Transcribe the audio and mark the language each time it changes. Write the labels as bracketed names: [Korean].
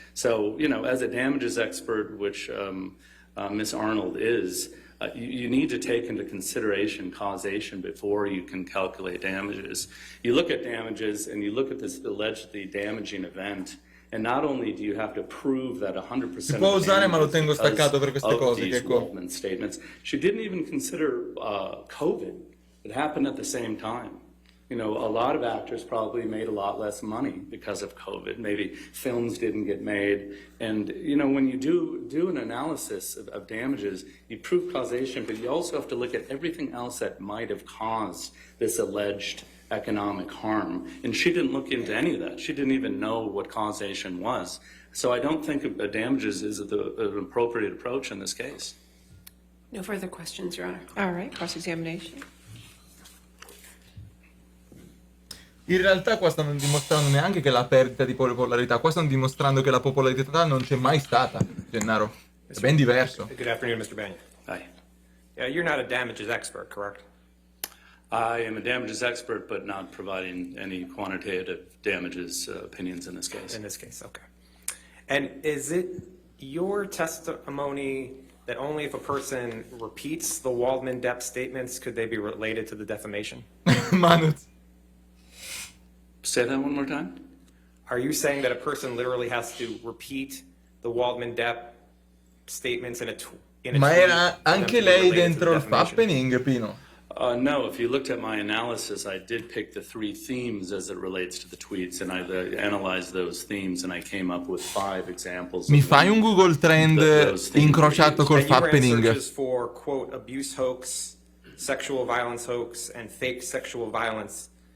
[English] So, as a damages expert, which Ms. Arnold is, you need to take into consideration causation before you can calculate damages. You look at damages and you look at this allegedly damaging event, and not only do you have to prove that 100% [Italian] Si può usare, ma lo tengo staccato per queste cose. [English] These Waldman statements, she didn't even consider COVID. It happened at the same time. A lot of actors probably made a lot less money because of COVID. Maybe films didn't get made. And, when you do an analysis of damages, you prove causation, but you also have to look at everything else that might have caused this alleged economic harm. And she didn't look into any of that. She didn't even know what causation was. So I don't think damages is an appropriate approach in this case. No further questions, Your Honor. All right, cross-examination. [Italian] In realtà qua stanno dimostrando neanche che la perdita di popolarità, qua stanno dimostrando che la popolarità non c'è mai stata, Gennaro. È ben diverso. [English] Good afternoon, Mr. Bagna. Hi. Yeah, you're not a damages expert, correct? I am a damages expert, but not providing any quantitative damages opinions in this case. In this case, okay. And is it your testimony that only if a person repeats the Waldman-Depp statements could they be related to the defamation? Manuz. Say that one more time. Are you saying that a person literally has to repeat the Waldman-Depp statements in a tweet? [Italian] Ma era anche lei dentro il happening, Pino? [English] No, if you looked at my analysis, I did pick the three themes as it relates to the tweets, and I analyzed those themes, and I came up with 5 examples. [Italian] Mi fai un Google Trend incrociato col happening? [English] And you ran searches for, quote, abuse hoax, sexual violence hoax, and fake sexual violence.